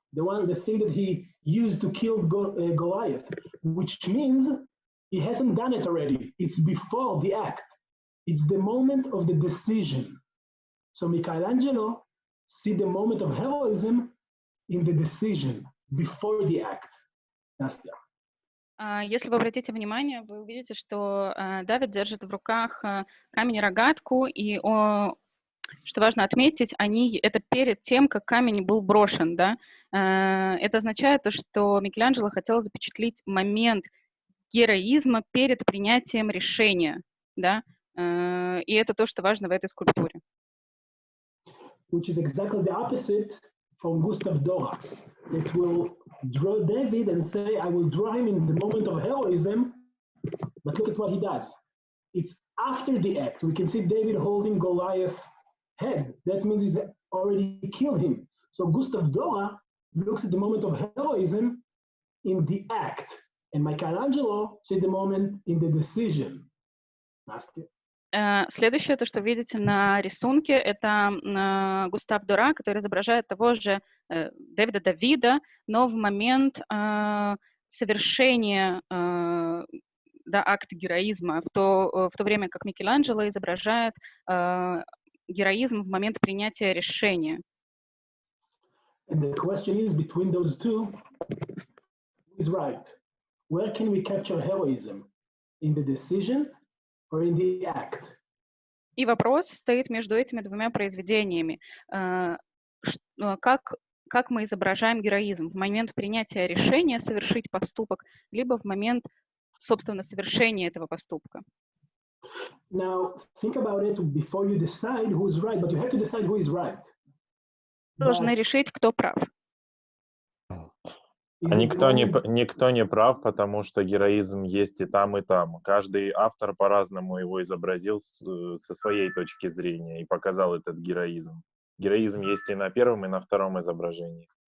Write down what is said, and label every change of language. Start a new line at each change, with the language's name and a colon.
English: The thing that he used to kill Goliath, which means he hasn't done it already. It's before the act. It's the moment of the decision. So Michelangelo see the moment of heroism in the decision, before the act. Nastya.
Russian: Если вы обратите внимание, вы увидите, что Давид держит в руках камень-рогатку, и, что важно отметить, это перед тем, как камень был брошен, да? Это означает, что Микеланджело хотел запечатлеть момент героизма перед принятием решения, да? И это то, что важно в этой скульптуре.
English: Which is exactly the opposite from Gustav Dora. It will draw David and say, I will draw him in the moment of heroism, but look at what he does. It's after the act. We can see David holding Goliath's head. That means he's already killed him. So Gustav Dora looks at the moment of heroism in the act, and Michelangelo sees the moment in the decision. Nastya.
Russian: Следующее, то, что видите на рисунке, это Густав Дора, который изображает того же Давида, но в момент совершения акта героизма, в то время как Микеланджело изображает героизм в момент принятия решения.
English: And the question is, between those two, who is right? Where can we capture heroism? In the decision or in the act?
Russian: И вопрос стоит между этими двумя произведениями. Как мы изображаем героизм? В момент принятия решения совершить поступок, либо в момент, собственно, совершения этого поступка?
English: Now, think about it before you decide who is right, but you have to decide who is right.
Russian: Вы должны решить, кто прав. А никто не прав, потому что героизм есть и там, и там. Каждый автор по-разному его изобразил со своей точки зрения и показал этот героизм. Героизм есть и на первом, и на втором изображении.